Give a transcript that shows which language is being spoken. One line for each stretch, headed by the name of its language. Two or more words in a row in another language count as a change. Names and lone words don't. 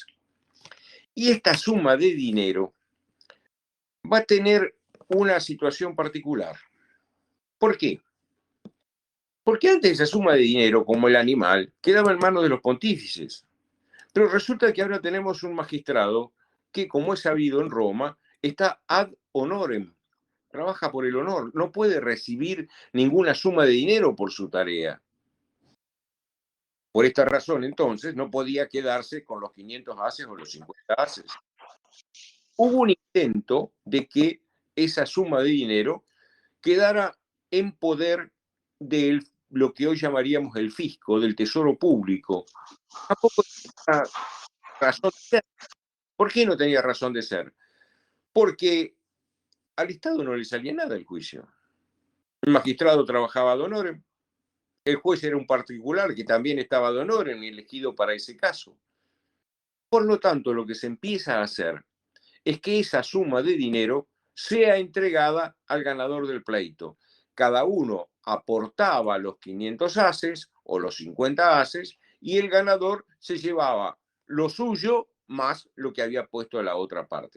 Spanish: Y esta suma de dinero va a tener una situación particular. ¿Por qué? Porque antes esa suma de dinero, como el animal, quedaba en manos de los pontífices. Pero resulta que ahora tenemos un magistrado que, como es sabido en Roma, está
Latin: ad honorem,
Spanish: trabaja por el honor, no puede recibir ninguna suma de dinero por su tarea. Por esta razón, entonces, no podía quedarse con los 500 haces o los 50 haces. Hubo un intento de que esa suma de dinero quedara en poder de lo que hoy llamaríamos el fisco, del tesoro público. Tampoco tenía razón de ser. ¿Por qué no tenía razón de ser? Porque al Estado no le salía nada el juicio. El magistrado trabajaba
Latin: ad honorem,
Spanish: el juez era un particular que también estaba
Latin: ad honorem
Spanish: y elegido para ese caso. Por lo tanto, lo que se empieza a hacer es que esa suma de dinero sea entregada al ganador del pleito. Cada uno aportaba los 500 haces o los 50 haces y el ganador se llevaba lo suyo más lo que había puesto a la otra parte.